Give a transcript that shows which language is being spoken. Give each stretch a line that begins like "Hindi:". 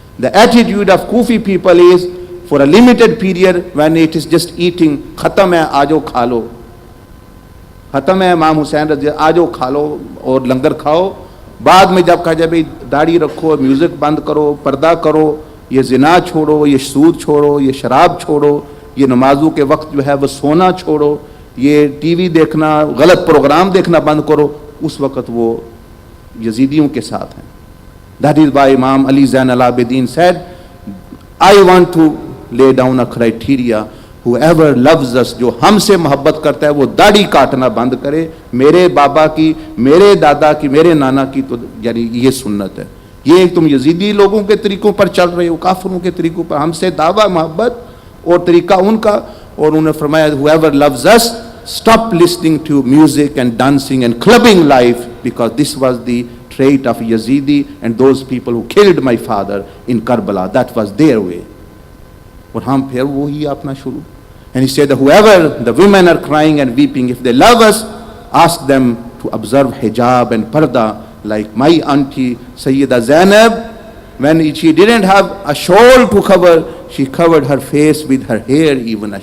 English: The attitude of Kufi people is for a limited period when it is just eating,
Urdu: khatam hai, aajo kha lo. Khatam hai Imam Hussain, aajo kha lo aur langar khao. Baad mein jab kaha jaye bhai daadi rakho, music band karo, parda karo, یہ زنا چھوڑو, یہ سود چھوڑو, یہ شراب چھوڑو, یہ نمازوں کے وقت جو ہے وہ سونا چھوڑو, یہ ٹی وی دیکھنا, غلط پروگرام دیکھنا بند کرو, اس وقت وہ یزیدیوں کے ساتھ ہیں.
English: That is why Imam Ali Zain al-Abidin said, I want to lay down a criteria, whoever loves us,
Urdu: جو ہم سے محبت کرتا ہے وہ داڑھی کاٹنا بند کرے. میرے بابا کی, میرے دادا کی, میرے نانا کی, تو یعنی یہ سنت ہے. یہ تم یزیدی لوگوں کے طریقوں پر چل رہے ہو, کافروں کے طریقوں پر. ہم سے دعویٰ محبت اور طریقہ ان کا. اور انہوں نے فرمایا,
English: whoever loves us, stop listening to music and dancing and clubbing life, because this was the trait of Yazidi and those people who killed my father in Karbala. That was their way.
Urdu: اور ہم پھر وہی اپنا شروع.
English: And he said, whoever the women are crying and weeping, if they love us, ask them to observe hijab and parda, like my auntie Sayyida Zainab, when she didn't have a shawl to cover, she covered her face with her hair even.